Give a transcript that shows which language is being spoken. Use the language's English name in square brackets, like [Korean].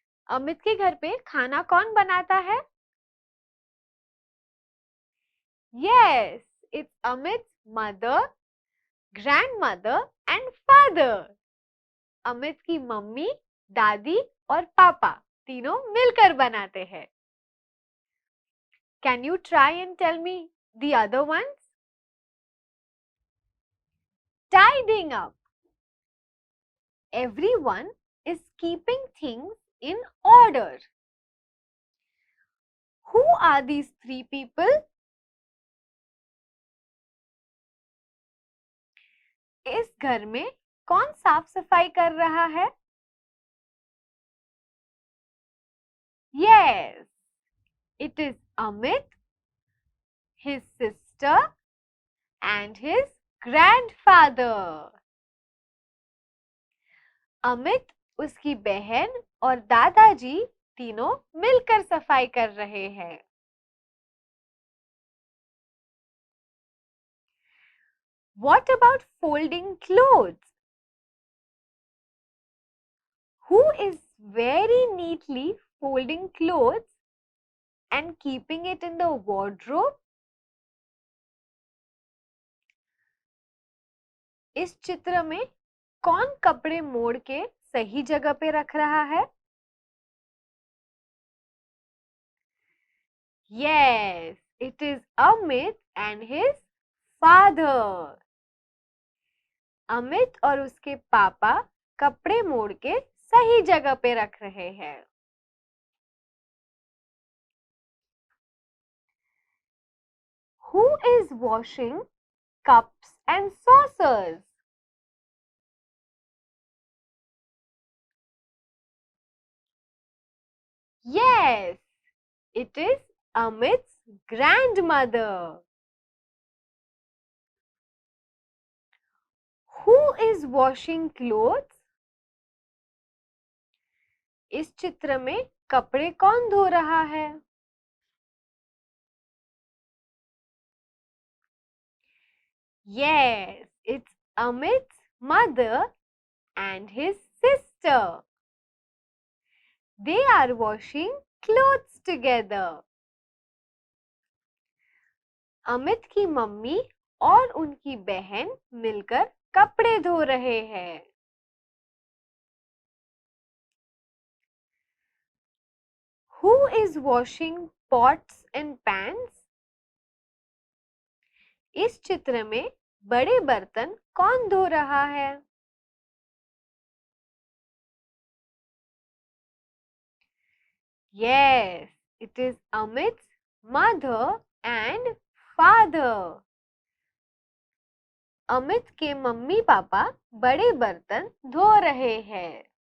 [Hindi] अमित के घर पे खाना कौन बनाता है? [English] Yes, it's Amit's mother, grandmother and father. [Hindi] Amit की मम्मी, दादी और पापा तीनों मिलकर बनाते हैं. [English] Can you try and tell me the other ones? Tidying up. Everyone is keeping things in order. Who are these three people? [Hindi] इस घर में कौन साफ सफाई कर रहा है? [English] Yes, It is Amit, his sister, and his grandfather. [Hindi] Amit, उसकी बहन और दादाजी तीनों मिलकर सफाई कर रहे हैं। [English] What about folding clothes? Who is very neatly folding clothes and keeping it in the wardrobe? [Hindi] इस चित्र में कौन कपड़े मोड़ के सही जगह पे रख रहा है? [English] Yes, it is Amit and his father. [Hindi] Amit और उसके पापा कपड़े मोड़ के सही जगह पे रख रहे हैं। [English] Who is washing cups and saucers? Yes, it is Amit's grandmother. Who is washing clothes? [Hindi] इस चित्र में कपड़े कौन धो रहा है? [English] Yes, it's Amit's mother and his sister. They are washing clothes together. [Hindi] Amit की मम्मी और उनकी बहन मिलकर कपड़े धो रहे हैं। [English] Who is washing pots and pans? [Hindi] इस चित्र में बड़े बर्तन कौन धो रहा है? [English] Yes, it is Amit's mother and father. [Hindi] Amit के मम्मी पापा बड़े बर्तन धो रहे हैं।